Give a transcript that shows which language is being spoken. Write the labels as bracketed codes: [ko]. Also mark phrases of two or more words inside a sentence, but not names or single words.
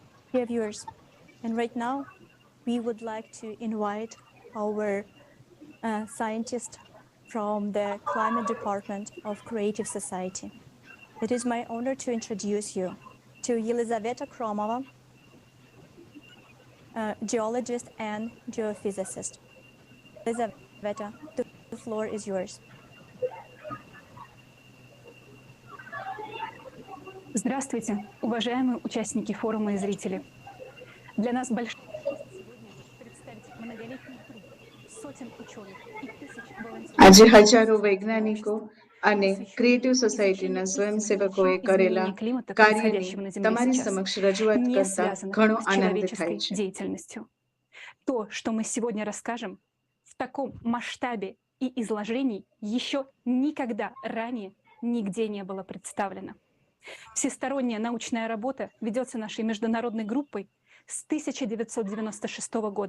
[en] Dear viewers, and right now we would like to invite our scientist from the Climate Department of Creative Society. It is my honor to introduce you to Елизавета Kromova, geologist and geophysicist. Елизавета, the floor is yours. [ru] Здравствуйте, уважаемые участники форума и зрители. Для нас большая честь сегодня представить многолетний труд сотен ученых и тысяч волонтеров. [gu] આજે હજારો વૈજ્ઞાનિકો અને ક્રિએટિવ સોસાયટીના સ્વયંસેવકોએ કરેલા કાર્યની તમારી સમક્ષ રજૂઆત [ru] не [gu] કરતા [ru] связанных [gu] ઘણો [ru] с [gu] આનંદ [ru] человеческой [gu] થાય છે. [ru] деятельностью. То, что мы сегодня расскажем, в таком масштабе и изложении еще никогда ранее нигде не было представлено. Всесторонняя научная работа ведется нашей международной группой с 1996 года.